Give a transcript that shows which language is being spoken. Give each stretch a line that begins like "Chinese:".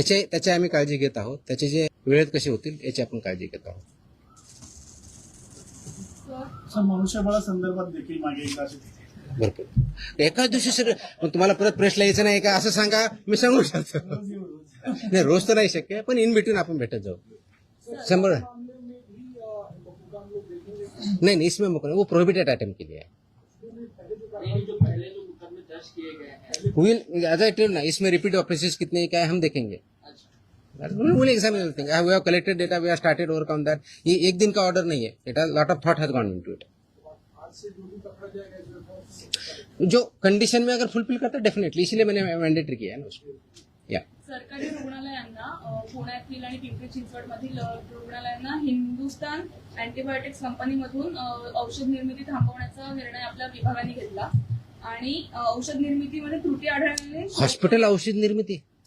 Marathi: त्याची आम्ही काळजी घेत आहोत. त्याचे जे वेळेत कसे होतील याची आपण काळजी घेत आहोत. मनुष्यबळासंदर्भात देखील मागे एकदा भरपूर एकाच दिवशी सगळं. मग तुम्हाला परत प्रेसला यायचं नाही का असं सांगा, मी सांगू शकतो. नाही, रोज तर नाही शक्य, पण इन बिटवीन आपण भेटत जाऊ.
Hindi: 100 नहीं, इसमें वो प्रोहिबिटेड आइटम के लिए है.
English: as I tell ना,
Hindi: इसमें रिपीट ऑफेंसेस कितने क्या है हम देखेंगे.
English: Will examine everything. We have collected data, we have started work on that.
Hindi: ये एक दिन का ऑर्डर नहीं है.
English: It has lot of thought has gone into it.
Hindi: जो कंडीशन में अगर फुलफिल करता है डेफिनेटली, इसलिए मैंने मैंडेटरी किया है ना उसको. या
Marathi: सरकारी रुग्णालयांना पुण्यातील आणि पिंपरी चिंचवड मधील रुग्णालयांना हिंदुस्थान अँटीबायोटिक्स कंपनीमधून औषध निर्मिती थांबवण्याचा निर्णय आपल्या विभागाने घेतला. आणि औषध निर्मितीमध्ये त्रुटी आढळल्याने हॉस्पिटल औषध निर्मिती,